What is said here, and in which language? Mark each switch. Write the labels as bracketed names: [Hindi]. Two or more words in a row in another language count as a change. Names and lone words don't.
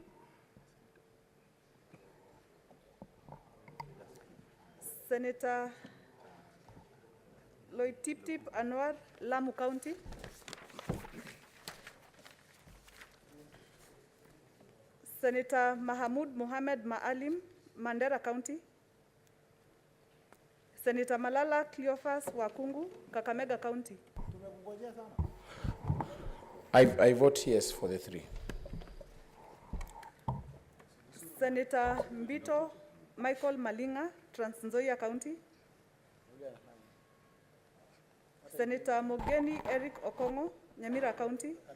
[English] Senator Loitip Anwar, Lamu County. Senator Mahamud Mohamed Maalim, Mandera County. Senator Malala Cleophas Wakungu, Kakamega County. I vote yes for the 3. Senator Mbito Michael Malinga, Trans Nzoia County. Senator Mogeni Eric Okongo, Nyamira County.